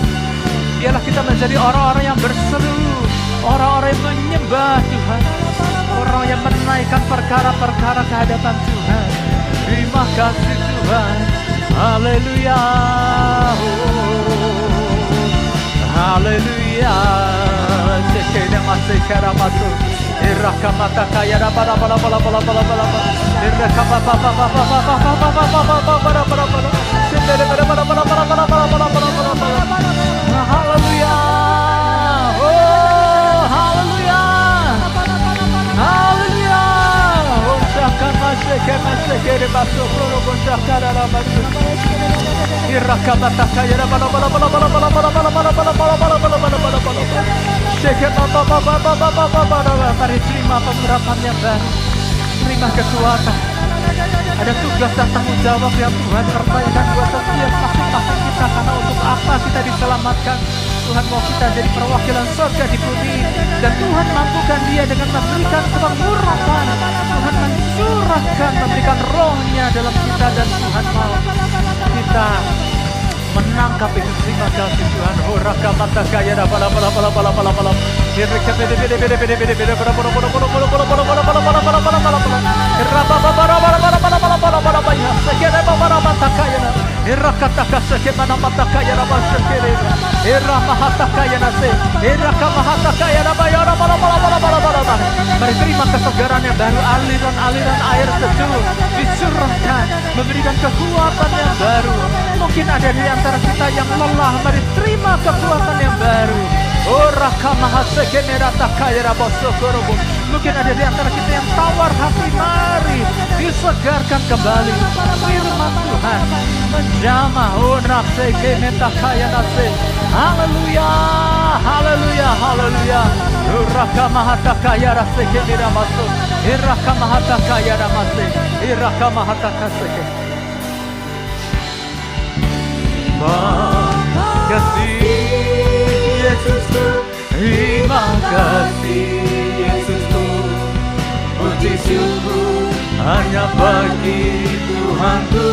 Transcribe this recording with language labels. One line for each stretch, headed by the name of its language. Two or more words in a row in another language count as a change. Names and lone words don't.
Indonesian: Biarlah kita menjadi orang-orang yang berseru, orang-orang yang menyembah Tuhan, orang yang menaikkan perkara-perkara ke hadapan Tuhan. Terima kasih Tuhan. Haleluya. Haleluya. Sekena masih karamatu. Irakamata kaya bala bala bala bala bala bala. Irakamata bala bala bala bala bala bala. Sekena bala bala bala bala bala bala bala bala. Haleluya. Oh, haleluya. Haleluya. Oh, sakama sekena baso pro bontaka rabasu. Irakamata kaya bala bala bala bala bala bala bala bala bala bala bala bala bala. Mari terima pengurapan yang baru, terima kekuatan. Ada tugas dan tanggung jawab yang Tuhan percayakan buat setiap masing-masing kita. Karena untuk apa kita diselamatkan? Tuhan mau kita jadi perwakilan surga di bumi, dan Tuhan mampukan dia dengan memberikan pengurapan. Tuhan mencurahkan, memberikan rohnya dalam kita, dan Tuhan mau kita menangkap itu. Terima kasih Tuhan. Horaka mata kaya bala bala bala bala bala bala. Ireka bede bede bede bede bede bede bala bala bala bala bala bala bala bala bala bala bala bala bala bala. Iraba bala bala bala bala bala bala bala bala. Sekere bala mata kaya. Iraka taka sekere mata kaya bala sekere. Irama hata kaya nase. Iraka mahata kaya bala bala bala bala bala bala. Mari terima kesegaran yang baru, aliran-aliran air sejuk dicurahkan, memberikan kekuatan yang baru. Mungkin ada di antara kita yang lelah, mari terima kekuatan yang baru. Oh rakamahaseke merata kaya rabosokorobo. Mungkin ada di antara kita yang tawar hati, mari disegarkan kembali. Firman Tuhan menjamah. Oh nafseke meta kaya nase. Haleluya, haleluya, haleluya. Rakamahata kaya raseke miramaso. Irakamahata kaya ramase. Irakamahata kaseke. Terima kasih Yesusku, terima kasih Yesusku. Puji syukur hanya bagi Tuhanku.